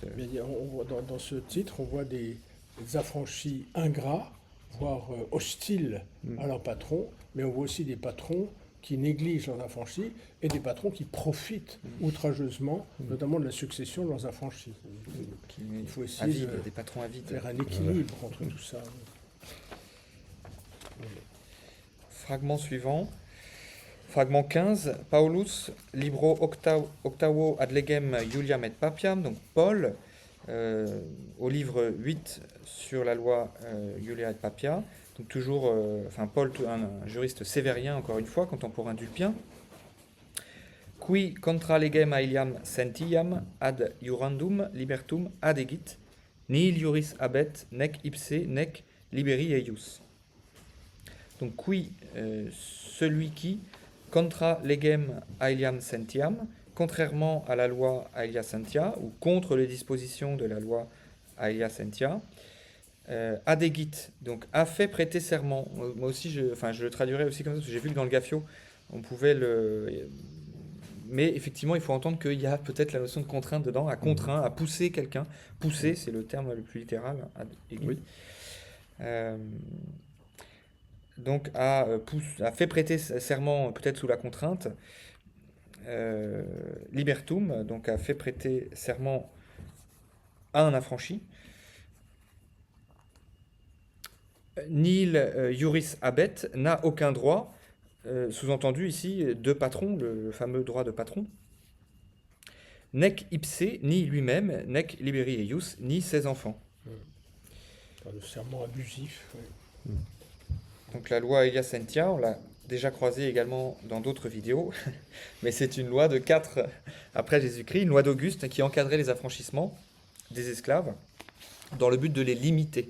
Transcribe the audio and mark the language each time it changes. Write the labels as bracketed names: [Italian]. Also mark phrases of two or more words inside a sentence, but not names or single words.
[French] Dans ce titre, on voit des affranchis ingrats, voire hostiles à leur patron, mais on voit aussi des patrons qui négligent leurs affranchis et des patrons qui profitent outrageusement, notamment de la succession de leurs affranchis. Il faut essayer des patrons avides. Faire un équilibre entre tout ça. Fragment suivant. Fragment 15. [Latin] Paulus, libro octavo ad legem Iuliam et Papiam. [French] Donc Paul, au livre 8 sur la loi Iulia et Papia. Donc toujours, Paul, un juriste sévérien, encore une fois, contemporain d'Ulpien. [Latin] Qui contra legem aeliam sentiam ad iurandum libertum adegit, nihil iuris habet, nec ipse, nec liberi eius. [French] Donc qui, celui qui, [Latin] contra legem aeliam sentiam, [French] contrairement à la loi Aelia Sentia, ou contre les dispositions de la loi Aelia Sentia. Adegit, donc a fait prêter serment. Moi aussi, je le traduirais aussi comme ça, parce que j'ai vu que dans le Gaffio, on pouvait le... Mais effectivement, il faut entendre qu'il y a peut-être la notion de contrainte dedans, à contraint, à pousser quelqu'un. Pousser, c'est le terme le plus littéral. Oui. Donc a fait prêter serment peut-être sous la contrainte. Libertum, donc a fait prêter serment à un affranchi. [Latin] Nil iuris habet [French] n'a aucun droit, sous-entendu ici de patron, le fameux droit de patron. [Latin] Nec ipse, [French] ni lui-même, [Latin] nec liberi eius, [French] ni ses enfants. Le serment abusif. Oui. Donc la loi Aelia Sentia, on l'a déjà croisée également dans d'autres vidéos, mais c'est une loi de 4 après Jésus-Christ, une loi d'Auguste qui encadrait les affranchissements des esclaves dans le but de les limiter.